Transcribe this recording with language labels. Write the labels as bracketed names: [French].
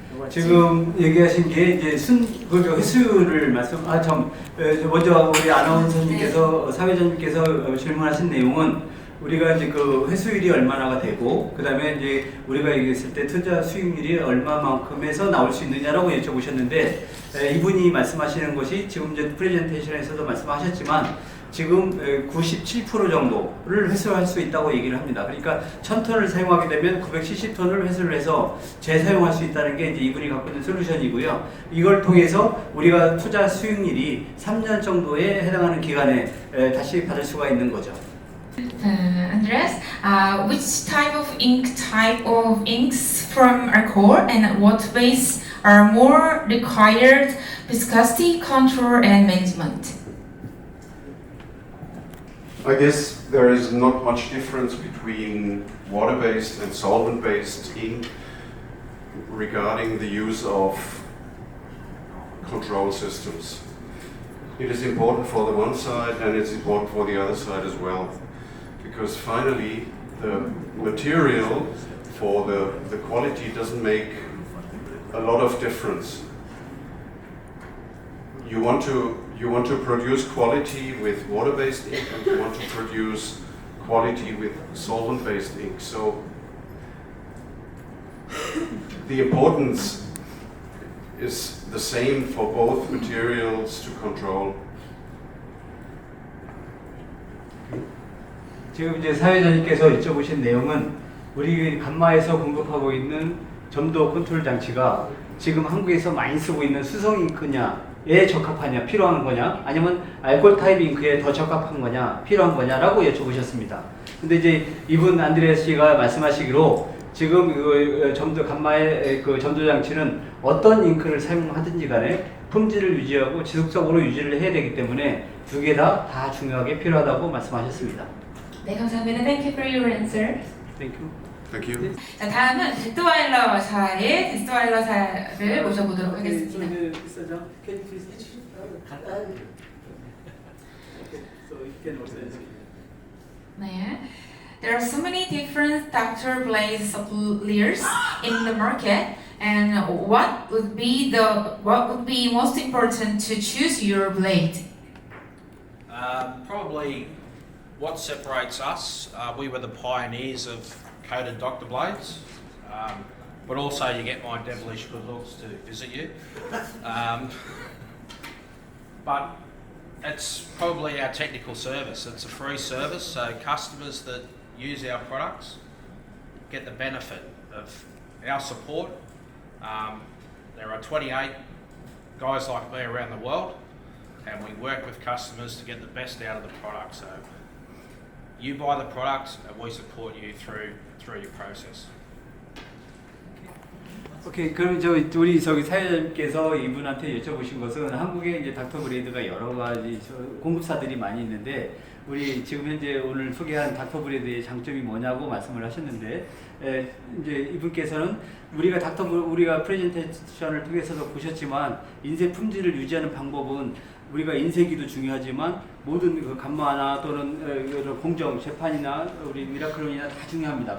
[Korean] 지금 얘기하신 게 이제 회수를 먼저 우리 아나운서님께서 사회자님께서 질문하신 내용은 우리가 이제 그 회수율이 얼마나가 되고 그 다음에 이제 우리가 얘기했을 때 투자 수익률이 얼마만큼에서 나올 수 있느냐라고 여쭤보셨는데 이분이 말씀하시는 것이 지금 이제 프레젠테이션에서도 말씀하셨지만 지금 97% 정도를 회수할 수 있다고 얘기를 합니다. 그러니까 1000톤을 사용하게 되면 970톤을 회수를 해서 재사용할 수 있다는 게 이제 이분이 갖고 있는 솔루션이고요. 이걸 통해서 우리가 투자 수익률이 3년 정도에 해당하는 기간에 다시 받을 수가 있는 거죠. [English] Andreas, which type of inks from Arcor and what ways are more required viscosity control and management? I guess there is not much difference between water-based and solvent-based ink regarding the use of control systems. It is important for the one side and it's important for the other side as well. Because finally, the material for the quality doesn't make a lot of difference. You want to produce quality with water-based ink and you want to produce quality with solvent-based ink. So the importance is the same for both materials to control. [Korean] 지금 이제 사회자님께서 여쭤보신 내용은 우리 감마에서 공급하고 있는 점도 컨트롤 장치가 지금 한국에서 많이 쓰고 있는 수성 잉크냐 잉크에 적합하냐, 필요한 거냐, 아니면 알코올 타입 잉크에 더 적합한 거냐, 필요한 거냐라고 여쭤보셨습니다. 근데 이제 이분 안드레아스 씨가 말씀하시기로 지금 그 점도 감마의 그 점도 장치는 어떤 잉크를 사용하든지 간에 품질을 유지하고 지속적으로 유지를 해야 되기 때문에 두 개 다 중요하게 필요하다고 말씀하셨습니다. 네, 감사합니다. [English] Thank you for your answer. Thank you. Thank you. [Korean] 자, 다음은 데스와일러사의 데스와일러사를 모셔보도록 하겠습니다. [English] 비서장, can you please 간단히. So you can also answer. [Korean] 네. [English] There are so many different doctor blade suppliers in the market, and what would be most important to choose your blade? Probably what separates us, we were the pioneers of coated doctor blades, but also you get my devilish good looks to visit you. But it's probably our technical service. It's a free service, so customers that use our products get the benefit of our support. There are 28 guys like me around the world, and we work with customers to get the best out of the product. So you buy the product, and we support you through your process. [Korean] 오케이, 그럼 우리 사회자님께서 이분한테 여쭤보신 것은 한국에 이제 닥터 브레이드가 여러 가지 공급사들이 많이 있는데 우리 지금 현재 오늘 소개한 닥터 브레이드의 장점이 뭐냐고 말씀을 하셨는데 이제 이분께서는 우리가 프레젠테이션을 통해서도 보셨지만 인쇄 품질을 유지하는 방법은 우리가 인쇄기도 중요하지만 모든 그 감마나 또는 공정, 재판이나 우리 미라클론이나 다 중요합니다.